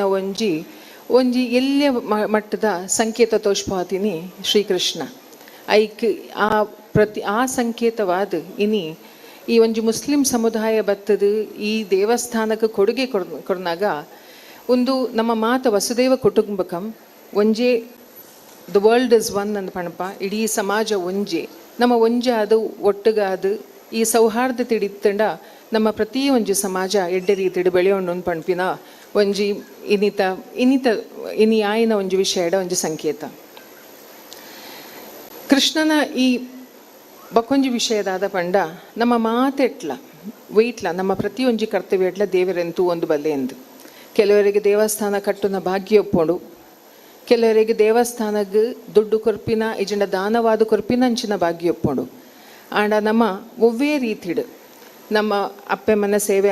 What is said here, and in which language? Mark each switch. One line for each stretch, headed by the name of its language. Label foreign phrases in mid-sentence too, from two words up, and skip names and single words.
Tulu: ಒಂಜಿ ಎಲ್ಲಿಯ ಮಟ್ಟದ ಸಂಕೇತ ತೋಷ್ಪಾತಿನಿ ಶ್ರೀಕೃಷ್ಣ ಐಕ್ ಆ ಸಂಕೇತವಾದ ಇನಿ ಈ ಒಂಜಿ ಮುಸ್ಲಿಂ ಸಮುದಾಯ ಬತ್ತದು ಈ ದೇವಸ್ಥಾನಕ್ಕೆ ಕೊಡುಗೆ ಕೊಡ್ನಾಗ ಒಂದು ನಮ್ಮ ಮಾತ
Sanskrit: ವಸುದೇವ ಕುಟುಂಬಕಂ
Tulu: ಒಂಜೇ
English: the world is one
Tulu: ಅಂದ ಪಣಪ ಇಡೀ ಸಮಾಜ ಒಂಜೆ ನಮ್ಮ ಒಂಜೆ ಅದು ಒಟ್ಟುಗಾದು ಈ ಸೌಹಾರ್ದ ತಿಡಿತ್ತಂಡ ನಮ್ಮ ಪ್ರತಿ ಒಂಜಿ ಸಮಾಜ ಎಡ್ಡೆ ರೀತಿಡ್ ಬೆಳೆಯೋಣ ಪಣಪಿನ ಒಂಜಿ ಇನಿ ಆಯ್ನ ಒಂಜಿ ವಿಷಯದ ಒಂಜಿ ಸಂಕೇತ ಕೃಷ್ಣನ ಈ ಬಕೊಂಜಿ ವಿಷಯದಾದ ಪಂಡ ನಮ್ಮ ಮಾತೆಟ್ಲ ವೆಯ್ಟ್ಲ ನಮ್ಮ ಪ್ರತಿ ಒಂಜಿ ಕರ್ತವ್ಯ ದೇವರೆಂತೂ ಒಂದು ಬಲ್ಲೆ ಎಂದು ಕೆಲವರಿಗೆ ದೇವಸ್ಥಾನ ಕಟ್ಟುನ ಭಾಗ್ಯ ಒಪ್ಪೋಡು ಕೆಲವರಿಗೆ ದೇವಸ್ಥಾನಗ್ ದುಡ್ಡು ಕೊರ್ಪಿನ ಇಜಂಡ ದಾನವಾದ ಕೊರ್ಪಿನ ಅಂಚಿನ ಭಾಗ್ಯ ಒಪ್ಪೋಡು ಆಂಡ ನಮ್ಮ ಒವ್ವೇ ರೀತಿಡ್ ನಮ್ಮ ಅಪ್ಪೆಮ್ಮನ ಸೇವೆ